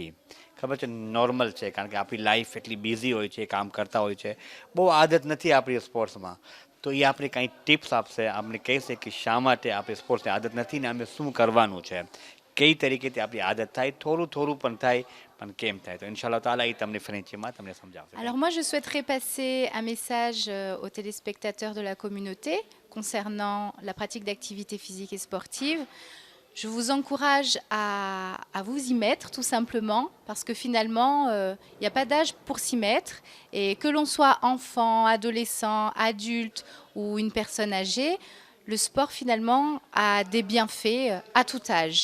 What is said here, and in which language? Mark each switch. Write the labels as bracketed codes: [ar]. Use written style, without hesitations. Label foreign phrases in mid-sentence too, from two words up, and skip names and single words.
[gu] ખબર છે, નોર્મલ છે કારણ કે આપણી લાઈફ એટલી બિઝી હોય છે, કામ કરતા હોય છે, બહુ આદત નથી આપણી સ્પોર્ટ્સમાં. તો એ આપણે કંઈ ટિપ્સ આપશે, આપણે કહેશે કે શા માટે આપણે સ્પોર્ટ્સની આદત નથી ને અમે શું કરવાનું છે, કઈ તરીકેથી આપણી આદત થાય, થોડું થોડું પણ થાય પણ કેમ થાય. તો [ar] إن شاء الله تعالى [gu] એ તમને ફ્રેન્ચીમાં તમને સમજાવશે. [fr] Alors moi je souhaiterais passer un message aux téléspectateurs de la communauté concernant la pratique d'activités physiques et sportives. Je vous encourage à vous y mettre tout simplement parce que finalement, il n'y a pas d'âge pour s'y mettre et que l'on soit enfant, adolescent, adulte ou une personne âgée, le sport finalement a des bienfaits à tout âge.